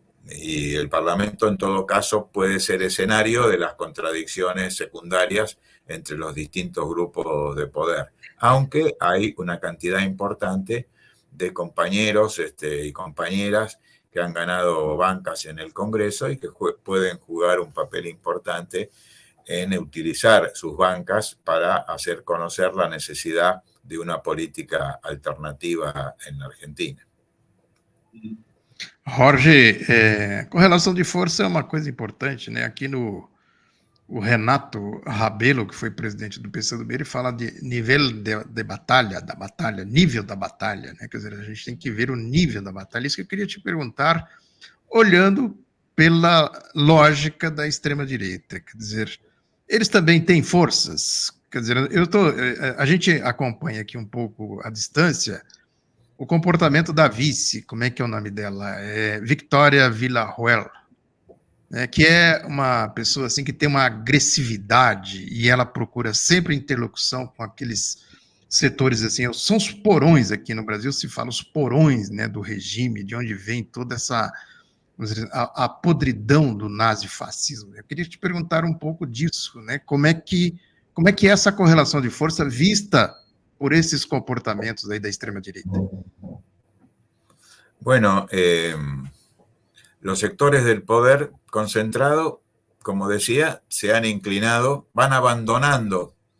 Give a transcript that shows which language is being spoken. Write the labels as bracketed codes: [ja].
[es] Y el Parlamento, en todo caso, puede ser escenario de las contradicciones secundarias entre los distintos grupos de poder, aunque hay una cantidad importante de compañeros y compañeras que han ganado bancas en el Congreso y que pueden jugar un papel importante en utilizar sus bancas para hacer conocer la necesidad de [pt] uma política alternativa na Argentina. Jorge, correlação de força é uma coisa importante, né? Aqui o Renato Rabelo, que foi presidente do PCdoB, ele fala de nível de batalha, nível da batalha, né? Quer dizer, a gente tem que ver o nível da batalha. Isso que eu queria te perguntar, olhando pela lógica da extrema-direita, quer dizer, eles também têm forças. Quer dizer, a gente acompanha aqui um pouco à distância o comportamento da vice, como é que é o nome dela? Victoria Villarruel, né, que é uma pessoa assim que tem uma agressividade e ela procura sempre interlocução com aqueles setores assim, são os porões aqui no Brasil, se fala os porões, né, do regime, de onde vem toda essa, vamos dizer, a podridão do nazifascismo. Eu queria te perguntar um pouco disso, né, como é que é essa correlação de força vista por esses [es] comportamientos ahí de extrema derecha? Bueno, los sectores del poder concentrado, como decía, se han inclinado, van abandonando